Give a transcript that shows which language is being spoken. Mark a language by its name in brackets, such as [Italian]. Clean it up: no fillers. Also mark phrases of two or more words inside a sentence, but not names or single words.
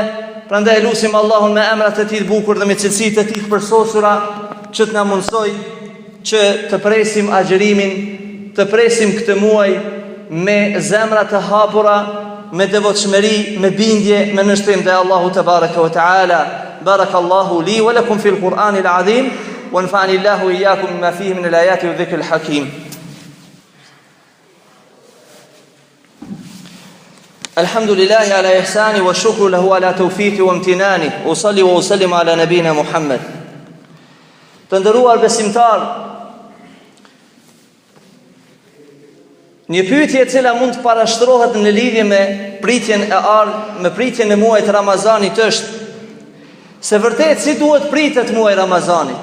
[Albanian] Prandaj lutim Allahun me emrat e tij të bukur dhe me cilësitë e tij të përsosura që të na mundsoj që të presim agjerimin, të presim këtë muaj me zemra të hapura, me devotshmëri, me bindje, me nështrim te Allahu [Arabic] تبارك وتعالى. بارك الله لي ولكم في القرآن العظيم ونفعني الله وإياكم بما فيه من الآيات والذكر الحكيم. الحمد لله على إحسانه والشكر له على توفيقه وامتنانه وصلي وسلم على نبينا محمد. [Albanian] Të nderuar besimtar, një pyetje e cila mund të parashtrohet në lidhje me pritjen e ardhmë, me pritjen e muajit Ramazanit është se vërtet si duhet pritet muaji Ramazanit?